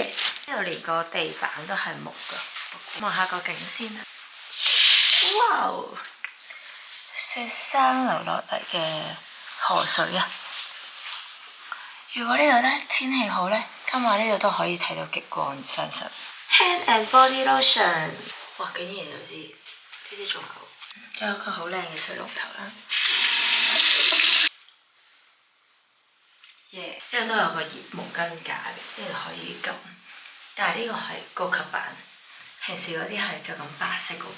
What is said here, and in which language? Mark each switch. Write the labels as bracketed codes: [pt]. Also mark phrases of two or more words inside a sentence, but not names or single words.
[yue] 呢度連個地板都係木㗎。望下個景先啦，哇哦！雪山流落嚟嘅河水啊， 如果呢度咧天氣好咧，今晚呢度都可以睇到極光，相信。 [en] Hand and body lotion， [yue] 哇！竟然有啲呢啲仲有，仲有個好靚嘅水龍頭啦。耶！呢度都有個熱毛巾架嘅，呢度可以撳，但係呢個係高級版，平時嗰啲係就咁白色嗰個。